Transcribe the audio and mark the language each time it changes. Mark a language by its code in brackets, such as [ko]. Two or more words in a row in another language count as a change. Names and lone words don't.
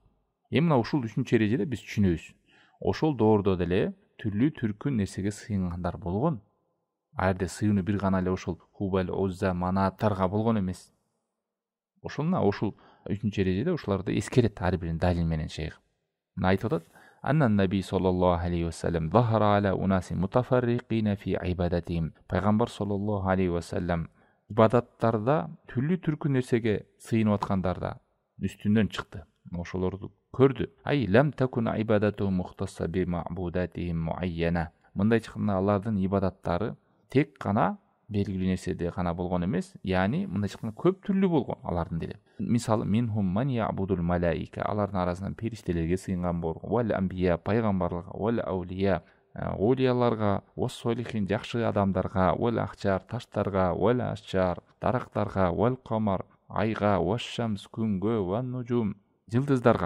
[ky] Эми мына ушул 3-эрежеде биз түшүнөбүз. Ошол доордо деле түрлүү түркүн нерсеге сыйынгандар болгон. А жерде сыйынуу бир гана эле ошол Хубал, Озза, Манаттарга болгон эмес. Ошону ушул 3-эрежеде ушуларды эскерет ар бирин далил менен шейх. Мына айтып атат: [ar] أن النبي صلى الله عليه وسلم ظهر على أناس متفرقين في عباداتهم. [ky] Пайгамбар [ar] صلى الله عليه وسلم [ky] ибадаттарда түрлүү түркүн нерсеге сыйынып аткандарда үстүндөн чыкты. Ошолорду көрдү. [ar] أي لم تكن عبادة مختصة بمعبوداتهم معينة. [ky] Мындай чыкканда алардын ибадаттары тек гана белгилүү нерседе гана болгон эмес, яни мындай чыкканда көп түрлүү болгон алардын деле. [ar] Мисалы منهم من يعبد الملائكة, [ky] алардын арасынан периштелерге сыйынган болгон, [ar] والأنبياء, [ky] пайгамбарларга, [ar] والأولياء, [ky] олияларга, [ar] والصالحين, [ky] жакшы адамдарга, [ar] والأحجار, [ky] таштарга, [ar] والأشجار, [ky] дарактарга, [ar] والقمر, [ky] айга, [ar] والشمس, [ky] күнгө, [ar] والنجوم, [ky] жылдыздарга.